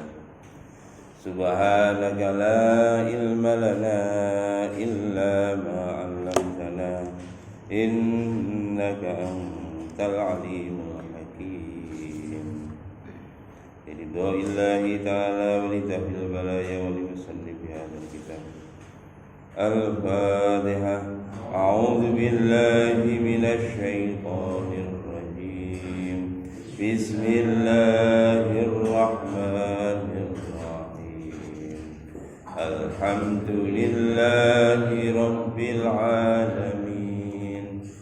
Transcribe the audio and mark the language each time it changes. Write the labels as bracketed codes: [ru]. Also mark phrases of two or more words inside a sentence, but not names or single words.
[ar] سبحانك لا علم لنا إلا ما علمتنا إنك أنت العليم الحكيم. لرضى الله تعالى ولتحل البلايا ولمصلي بهذا الكتاب. Al-Fatihah. أعوذ بالله من الشيطان الرجيم. Bismillahirrahmanirrahim. الحمد لله رب العالمين.